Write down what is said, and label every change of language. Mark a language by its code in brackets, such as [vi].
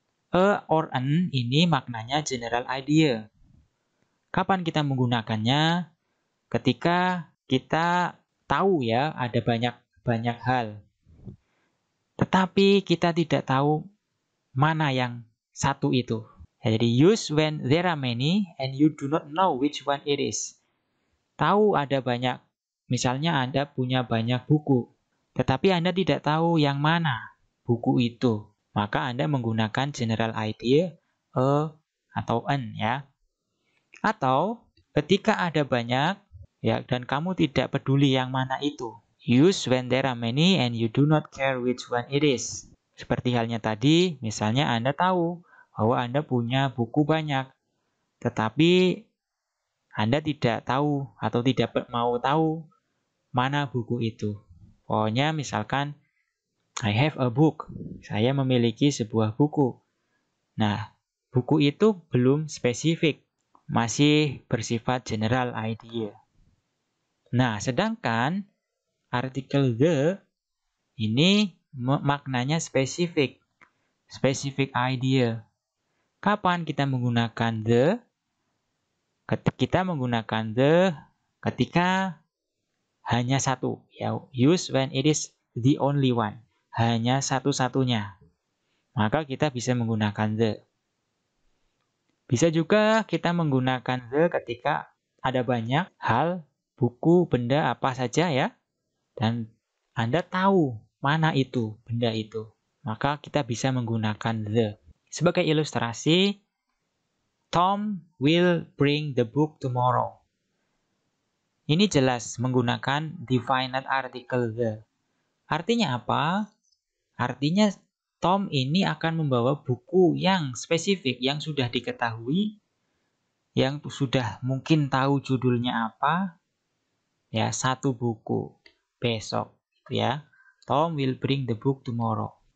[id] A or an ini maknanya general idea. Kapan kita menggunakannya? Ketika kita tahu ya ada banyak hal. Tetapi kita tidak tahu mana yang satu itu. Jadi [en] use when there are many and you do not know which one it is. [id] Tahu ada banyak, misalnya Anda punya banyak buku. Tetapi Anda tidak tahu yang mana buku itu. Maka Anda menggunakan general idea, a atau an ya. Atau ketika ada banyak ya dan kamu tidak peduli yang mana itu. [en] Use when there are many and you do not care which one it is. [id] Seperti halnya tadi, misalnya Anda tahu bahwa Anda punya buku banyak, tetapi Anda tidak tahu atau tidak mau tahu mana buku itu. Pokoknya misalkan, [en] I have a book. [id] Saya memiliki sebuah buku. Nah, buku itu belum spesifik. Masih bersifat general idea. Nah, sedangkan artikel the ini maknanya spesifik. [en] Specific idea. [id] Kapan kita menggunakan the? Kita menggunakan the ketika hanya satu. [en] Ya, use when it is the only one. [id] Hanya satu-satunya. Maka kita bisa menggunakan the. Bisa juga kita menggunakan the ketika ada banyak hal, buku, benda, apa saja ya. Dan Anda tahu mana itu, benda itu. Maka kita bisa menggunakan the. Sebagai ilustrasi, [en] Tom will bring the book tomorrow. [id] Ini jelas menggunakan definite article the. Artinya apa? Artinya Tom ini akan membawa buku yang spesifik, yang sudah diketahui, yang sudah mungkin tahu judulnya apa, ya satu buku besok, gitu ya. [en] Tom will bring the book tomorrow.